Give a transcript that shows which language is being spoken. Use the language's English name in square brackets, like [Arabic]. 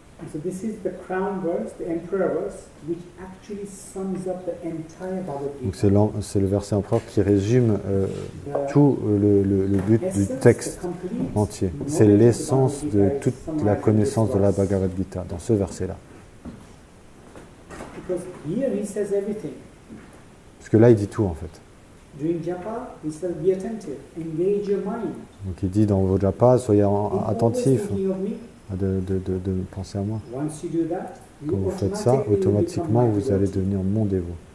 [English] So this is the crown verse, the emperor verse, which actually sums up the entire Bhagavad Gita. [French] Donc c'est le verset empereur qui résume tout le but du texte entier. C'est l'essence de toute la connaissance de la Bhagavad Gita, dans ce verset-là. [English] Because here he says everything. [French] Parce que là, il dit tout en fait. [English] During japa, he says be attentive, engage your mind. [French] Donc il dit dans vos japa, soyez attentifs. De penser à moi. Quand vous faites ça, automatiquement vous allez devenir mon dévot.